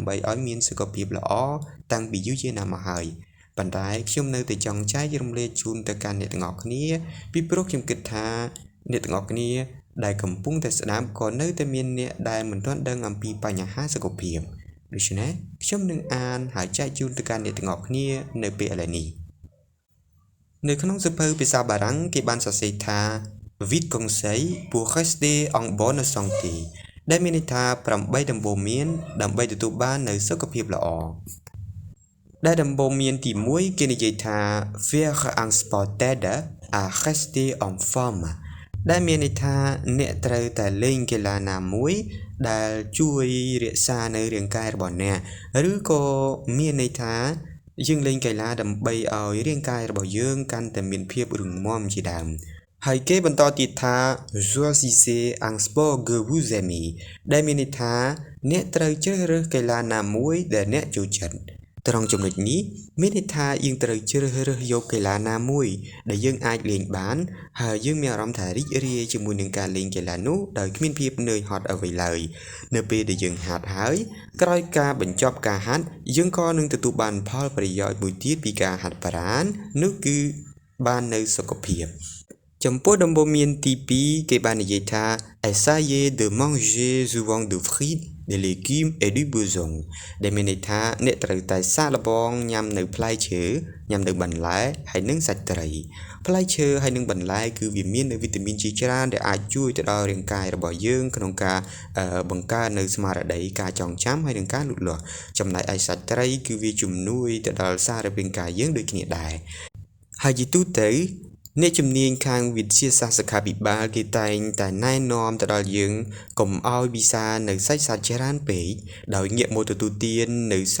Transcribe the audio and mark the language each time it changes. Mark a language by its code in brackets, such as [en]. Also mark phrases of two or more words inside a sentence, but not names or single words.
[km] ដើម្បីឲ្យមានសុខភាពល្អតាំងពីយូរយារណាស់មកហើយប៉ុន្តែខ្ញុំនៅតែចង់ចែករំលែកជូនទៅកាន់អ្នកទាំងអស់គ្នាពីព្រោះខ្ញុំគិតថាអ្នកទាំងអស់គ្នាដែលកំពុងតែស្ដាប់ក៏នៅតែមានអ្នកដែលមិនទាន់ដឹងអំពីបញ្ហាសុខភាពដូច្នេះខ្ញុំនឹងអានហើយចែកជូនទៅកាន់អ្នកទាំងអស់គ្នានៅពេលឥឡូវនេះនៅក្នុងសៀវភៅភាសាបារាំងគេបានសរសេរថា [fr] 8 conseils pour rester en bonne santé [km] ដែលមានន័យថា8ដំបូន្មានដើម្បីទទួលបាននូវសុខភាពល្អដែលដំបូន្មានទី1គេនិយាយថា [fr] faire un sport t'aide à rester en forme [km] ដែលមានន័យថាអ្នកត្រូវតែលេងកីឡាណា មួយដែលជួយរក្សានៅរាងកាយរបស់អ្នកឬក៏មានន័យថាយើងលេងកីឡាដើម្បីឲ្យរាងកាយរបស់យើងកាន់តែមានភាពរឹងមាំ ជាដើមហើយគេបន្តទៀតថា [fr] choisissez un sport que vous aimez [km] ដែលមានន័យថាអ្នកត្រូវជ្រើសរើសកីឡាណាមួយដែលអ្នកចូលចិត្តត្រង់ចំណុចនេះមានន័យថាយើងត្រូវជ្រើសរើសយកកីឡាណាមួយដែលយើងអាចលេងបានហើយយើងមានអារម្មណ៍ថារីករាយជាមួយនឹងការលេងកីឡានោះដោយគ្មានភាពនឿយហត់អ្វីឡើយនៅពេលដែលយើងហាត់ហើយក្រោយការបញ្ចប់ការហាត់យើងក៏នឹងទទួលបានផលប្រយោជន៍មួយទៀតពីការហាត់ប្រាណនោះគឺ បាននៅសុខភាពចំពោះដំបូន្មានទី2គេបាននិយាយថា [fr] essayez de manger souvent de fruits des légumes et du bourgeon [km] ដែលមានន័យថាអ្នកត្រូវតែសា កល្បងញ៉ាំនៅផ្លែឈើញ៉ាំនៅបន្លែហើយនិងសាច់ត្រីផ្លែឈើហើយនិងបន្លែគឺវាមានវីតាមីនជាច្រើនដែលអាចជួយទៅដល់រាងកាយរបស់យើងក្នុងការបង្កើននៅស្មារតីការចងចាំហើយនិងការលូតលាស់ចំណែកឯសាច់ត្រីគឺវាជំនួយទៅដល់សាររាង្គកាយយើងដូចគ្នាដែរហើយជាទូទៅអ្នកជំនាញខាងវិទ្យាសាស្ត្រសុខាភិបាលគេតែងតែណែនាំទៅដល់យើងកុំឲ្យពិសានៅសាច់សត្វច្រើនពេកដោយងាកមកទទួលទាននៅសា